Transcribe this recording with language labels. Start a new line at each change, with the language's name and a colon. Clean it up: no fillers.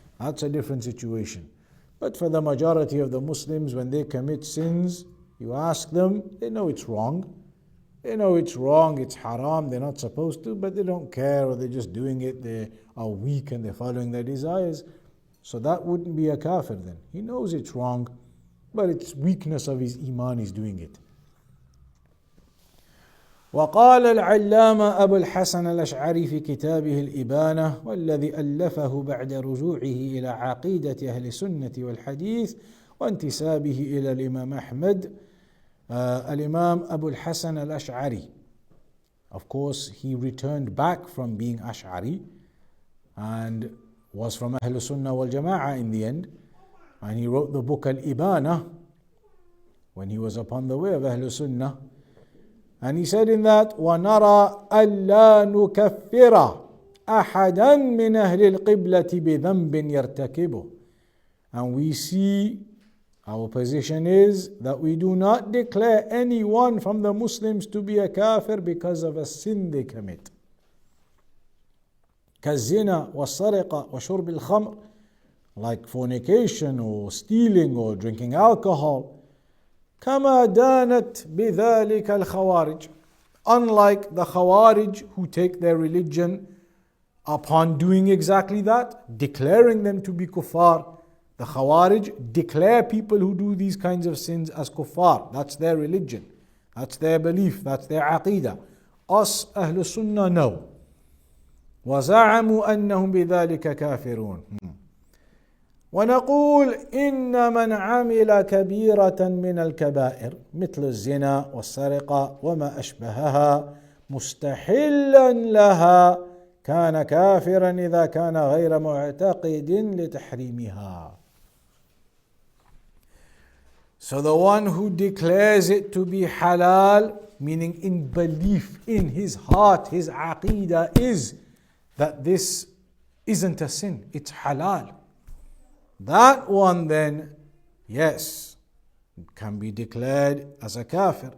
English: That's a different situation. But for the majority of the Muslims, when they commit sins, you ask them, they know it's wrong. They know it's wrong, it's haram, they're not supposed to, but they don't care, or they're just doing it, they are weak and they're following their desires. So that wouldn't be a kafir then. He knows it's wrong, but it's weakness of his iman is doing it.
Arabic: وقال العلامة أبو الحسن الأشعري في كتابه الإبانة والذي ألفه بعد رجوعه إلى عقيدة أهل السنة والحديث وانتسابه إلى الإمام أحمد Al-Imam Abu Hassan al-Ash'ari.
English: Of course, he returned back from being Ash'ari and was from Ahl-Sunnah wal-Jama in the end. And he wrote the book Al-Ibana when he was upon the way of Ahl-Sunnah. And he said in that,
Arabic: وَنَرَى أَلَّا نُكَفِّرَ أَحَدًا مِّنْ أَهْلِ الْقِبْلَةِ بِذَنْبٍ يَرْتَكِبُهُ.
English: And we see, our position is that we do not declare anyone from the Muslims to be a kafir because of a sin they commit.
Arabic: كالزنا والسرقة وشرب الخمر,
English: like fornication or stealing or drinking alcohol.
Arabic: كما دانت بذلك الخوارج,
English: unlike the Khawarij who take their religion upon doing exactly that, declaring them to be kuffar. The Khawarij declare people who do these kinds of sins as kuffar. That's their religion, that's their belief, that's their aqeedah. Us Ahl Sunnah no.
Arabic: وزعموا أنهم بذلك كافرون. ونقول إن من عمل كبيرة من الكبائر مثل الزنا والسرقة وما أشبهها مستحلا لها كان كافرا إذا كان غير معتقد لتحريمها.
English: So the one who declares it to be halal, meaning in belief, in his heart, his aqeedah is that this isn't a sin, it's halal. That one then, yes, can be declared as a kafir.